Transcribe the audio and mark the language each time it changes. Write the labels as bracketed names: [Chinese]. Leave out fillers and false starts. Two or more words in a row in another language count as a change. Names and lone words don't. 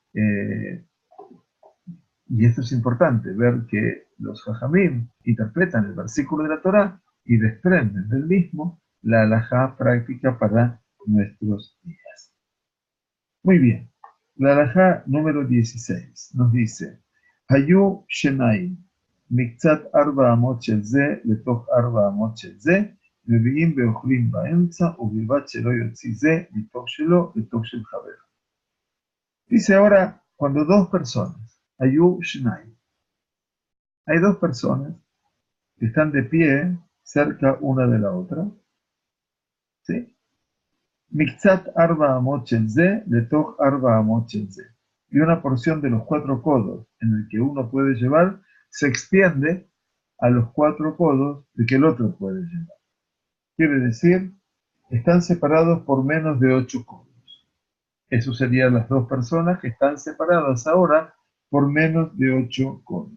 [Spanish] Y esto es importante, ver que los Jajamim interpretan el versículo de la Torah y desprenden del mismo la halajá práctica para nuestros días. Muy bien. La halajá número 16 nos dice, [Hebrew] היו שנים, מקצת ארבע אמות של זה, לתוך ארבע אמות של זה, מביאים ובאוכלים באמצע, ובלבד שלא יוציא זה, לתוך שלו, לתוך של חבר. [Spanish] Dice ahora, cuando dos personas, [Hebrew] היו שנים, [Spanish] hay dos personas que están de pie cerca una de la otra, ¿sí? [Hebrew] מקצת ארבע אמות של זה, לתוך ארבע אמות של זה. [Spanish] Y una porción de los 4 codos en el que uno puede llevar se extiende a los 4 codos de que el otro puede llevar. Quiere decir, están separados por menos de 8 codos. Eso serían las dos personas que están separadas ahora por menos de 8 codos.